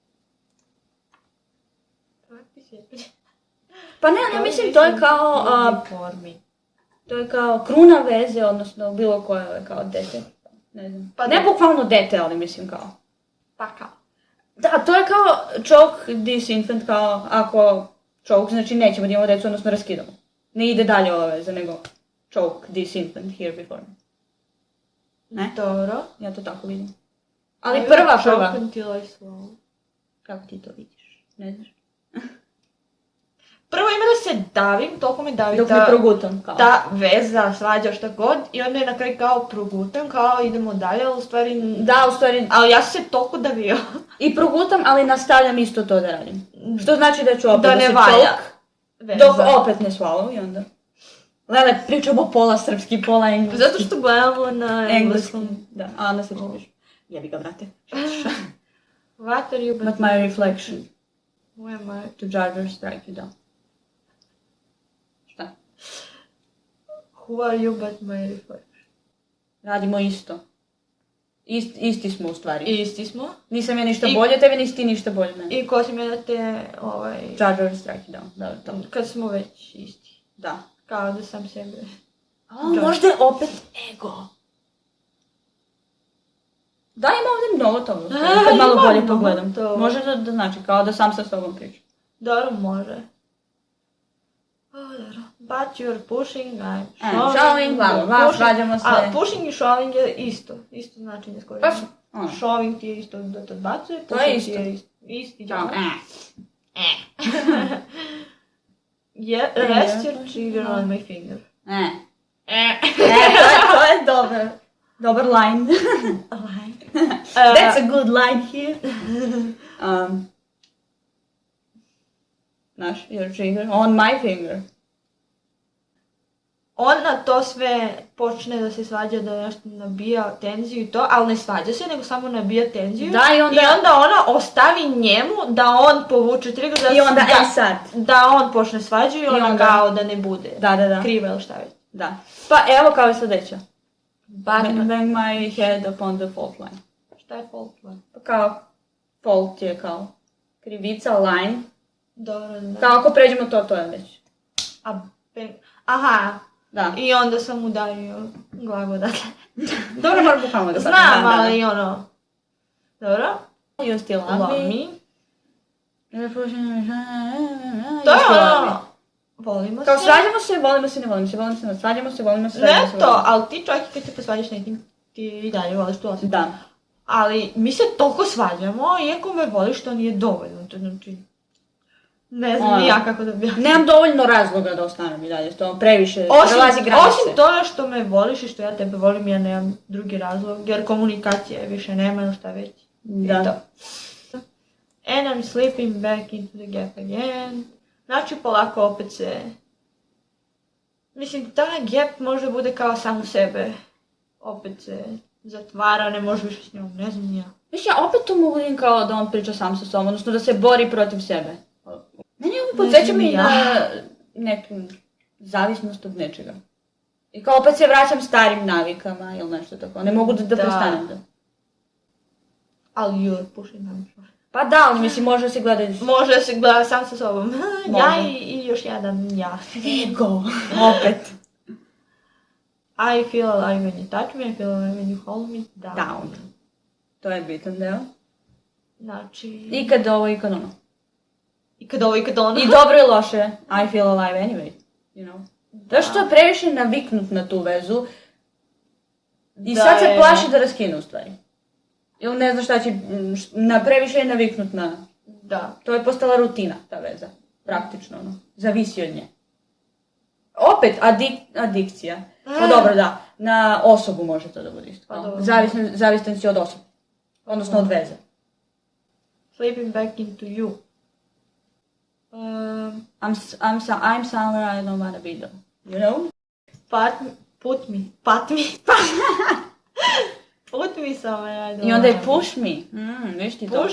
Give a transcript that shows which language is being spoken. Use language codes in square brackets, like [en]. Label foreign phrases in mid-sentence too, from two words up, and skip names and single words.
[sr] Kakvi si je? Pa ne, ja mislim to je kao, to je kao kruna veze, odnosno bilo koje kao dete. Ne znam. Pa Ne da. bukvalno dete, ali mislim kao. Pa kao. Da, to je kao [en] choke this infant, [sr] kao ako choke, znači nećemo da imamo decu, odnosno raskidamo. Ne ide dalje ova veza, nego [en] choke this infant here before me. [sr] Ne? Dobro. Ja to tako vidim. Ali prva. [en] Choke until I swallow. [sr] Kako ti to vidiš? Ne znaš? Prvo ima da se davim, toliko me davi Dok ne progutam, kao. ta veza, svađa, šta god, i onda je na kraju kao progutam, kao idemo dalje, ali u stvari... Da, u stvari, Ali ja sam se toliko davio. i progutam, ali nastavljam isto to da radim. Što znači da ću opet Da da ne se valja choke, veza. dok opet ne swallow i onda... Lele, pričamo pola srpski, pola engleski. Zato što gledamo na Engleskom. engleskom. Da, a na srpskom pišu. Jebi ga, brate. [en] What are you But my reflection Who am I? to judge or strike you down. [sr] Šta? [en] Who are you but my reflection? [sr] Radimo isto. Isti smo u stvari. Isti smo. Nisam ja ništa I- bolje od tebe, nisi ti ništa bolje od mene. I ko si me da te, [en] Judge or strike you down. [sr] Da, to. kad smo već isti. Da. Kao da sam sebe. A možda je opet ego. Da, ima ovdje mnogo toga. Kad malo ima bolje mnogo pogledam. toga. Može da znači kao da sam sa sobom pričam. Dobro, može. Dobro. [en] But you're pushing, I'm showing, bla, bla, Pushing- [sr] svađamo se. A pushing i showing je isto. Isto značenje skoro. Pa, ono. Showing ti je isto da te odbacuje, To je pushing ti je isto. isti. Kao, [en] Rest your trigger on my finger. [sr] To je dobar. Dobar line. [en] That's a good line here. Znaš, your trigger on my finger. [sr] On na to sve počne da se svađa, da nešto nabija tenziju i to, ali ne svađa se, nego samo nabija tenziju. Da, i onda- ona ostavi njemu da on povuče trigger, I onda, sad. da on počne svađu i ona onda- kao da ne bude Da. kriva ili šta već. Da. Pa evo kao je sljedeća. [en] Bang, Bang my head upon the fault line. [sr] šta je [en] fault line? [sr] Pa kao, fault je kao krivica, line. Dobro, da. Kao ako pređemo to je već. A bang, aha, Da. i onda sam udario glavu odatle. Dobro, moram bukvalno da Znam, ali ono, dobro, [en] You still love love me. me. You [sr] To je [en] still love me. [sr] ono, volimo Kao se. svađamo se, volimo se, ne volimo se, volimo se, svađamo se, volimo se, svađamo Ne se, to, volimo ali ti čovjek kad se posvađaš nekim, ti i dalje voliš tu se. osobu. Da. Ali mi se toliko svađamo, iako me voliš, to nije dovoljno. To znači, ne znam ni ja kako da objasnim. Nemam dovoljno razloga da ostanem i dalje, to previše prelazi granice. Osim toga što me voliš i što ja tebe volim, ja nemam drugi razlog, jer komunikacije više nema, ili šta već. Da. I to. [en] And I'm slipping back into the gap again. [sr] Znači, polako opet se... Mislim, ta gap može bude kao samo sebe. Opet se zatvara, ne može više s njom, ne znam ni ja. Viš, ja opet to mogu vidim kao da on priča sam sa sobom, odnosno da se bori protiv sebe. Meni ovo podsjeća znam mi ni ja. na neku zavisnost od nečega. I kao opet se vraćam starim navikama ili nešto tako, ne mogu da Da. prestanem da. [en] Ali you're pushing me. [sr] Pa da, ali mislim može se gledati Može se gleda sam sa sobom. Ja Može. i još jedan ja. ego, opet. [en] I feel alive when you touch me, I feel alive when you hold me down. [sr] Down. To je bitan deo. Znači... I kad ovo i kad ono. I kad ovo i kad ono. I dobro i loše, [en] I feel alive anyway, you know. [sr] Zato što je previše naviknut na tu vezu i Da sad se je- plaši da raskine u stvari. Ili ne zna šta će, previše je naviknut na... Da. To je postala rutina, ta veza, praktično, ono. Zavisi od nje. Opet, adikcija. Pa dobro, da, na osobu može to da bude isto. Pa dobro. Zavisan si od osobe, odnosno od veze. [en] Slipping back into you. I'm somewhere I don't wanna be though, you know? Put me somewhere I don't [sr] I onda je [en] wanna be. push me, [sr] viš ti to?